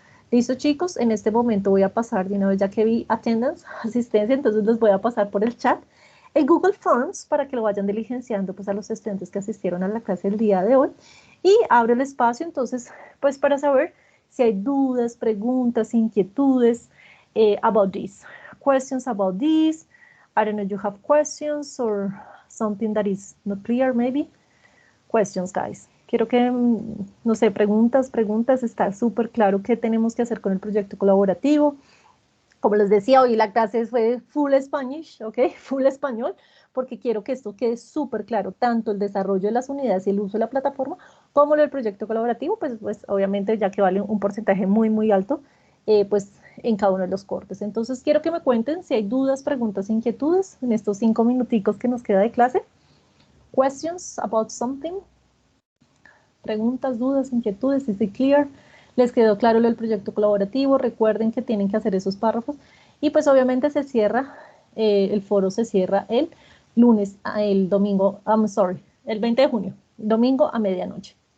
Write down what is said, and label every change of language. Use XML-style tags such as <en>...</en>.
<es>Listo, chicos, en este momento voy a pasar, de una vez ya que vi</es> <en>attendance,</en> <es>asistencia, entonces les voy a pasar por el chat el Google Forms para que lo vayan diligenciando pues a los estudiantes que asistieron a la clase el día de hoy y abro el espacio entonces pues para saber si hay dudas, preguntas, inquietudes</es> <en>about this, questions about this. I don't know if you have questions or something that is not clear maybe. Questions, guys.</en> <es>Quiero que, no sé, preguntas, está súper claro qué tenemos que hacer con el proyecto colaborativo. Como les decía, hoy la clase fue</es> <en>full Spanish,</en> <es>¿ok? Full español, porque quiero que esto quede súper claro, tanto el desarrollo de las unidades y el uso de la plataforma, como el proyecto colaborativo, pues obviamente ya que vale un porcentaje muy, muy alto, pues en cada uno de los cortes. Entonces quiero que me cuenten si hay dudas, preguntas, inquietudes en estos 5 minuticos que nos queda de clase.</es> <en>Questions about something.</en> <es>Preguntas, dudas, inquietudes,</es> <en>¿is it clear?</en> <es>¿Les quedó claro lo del proyecto colaborativo? Recuerden que tienen que hacer esos párrafos. Y pues obviamente se cierra, el foro se cierra el lunes, el domingo, el 20 de junio, domingo a medianoche.</es>